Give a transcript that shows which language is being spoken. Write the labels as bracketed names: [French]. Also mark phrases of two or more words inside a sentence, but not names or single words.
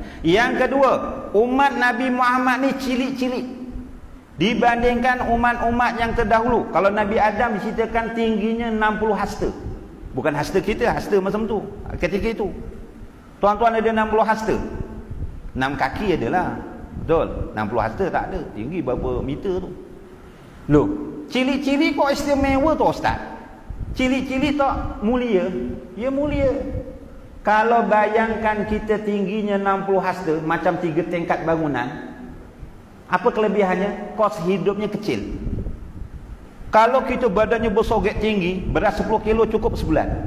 [Malay] Yang kedua, umat Nabi Muhammad ni cilik-cilik dibandingkan umat-umat yang terdahulu. Kalau Nabi Adam diceritakan tingginya 60 hasta. Bukan hasta kita, hasta macam tu. Ketika itu tuan-tuan ada 60 hasta. 6 kaki adalah. Betul. 60 hasta tak ada. Tinggi berapa meter tu. [Javanese] Loh, cilik-cilik kok [Malay] istimewa tu Ustaz? Cilik-cilik tak mulia? Ya mulia. Kalau bayangkan kita tingginya 60 hasta, macam 3 tingkat bangunan, apa kelebihannya? Kos hidupnya kecil. Kalau kita badannya bersogek tinggi, berat 10 kilo cukup sebulan.